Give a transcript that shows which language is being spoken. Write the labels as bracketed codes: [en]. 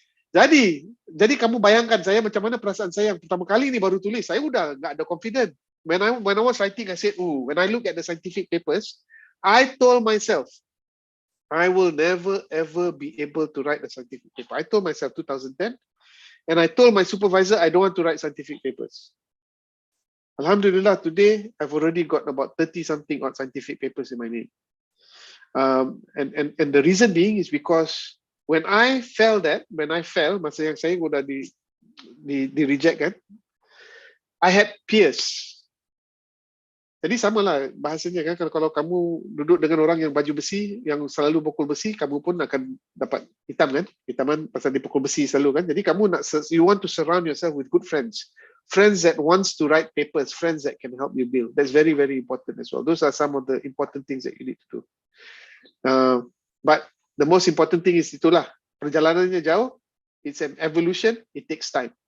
[ms] Jadi kamu bayangkan saya macam mana perasaan saya yang pertama kali ini baru tulis. Saya udah nggak ada confident. [en] When I was writing, I said, when I look at the scientific papers, I told myself, I will never ever be able to write a scientific paper. I told myself 2010, and I told my supervisor I don't want to write scientific papers. Alhamdulillah, today I've already got about 30 something odd scientific papers in my name. And the reason being is because when I fell, [ms] masa yang saya udah di reject kan, [en] I had peers. [ms] Jadi samalah bahasanya kan, kalau kamu duduk dengan orang yang baju besi, yang selalu pukul besi, kamu pun akan dapat hitam kan? Hitaman pasal dipukul besi selalu kan? [en] Jadi you want to surround yourself with good friends. Friends that wants to write papers, friends that can help you build. That's very, very important as well. Those are some of the important things that you need to do. But the most important thing is [ms] itulah, perjalanannya jauh, [en] it's an evolution, it takes time.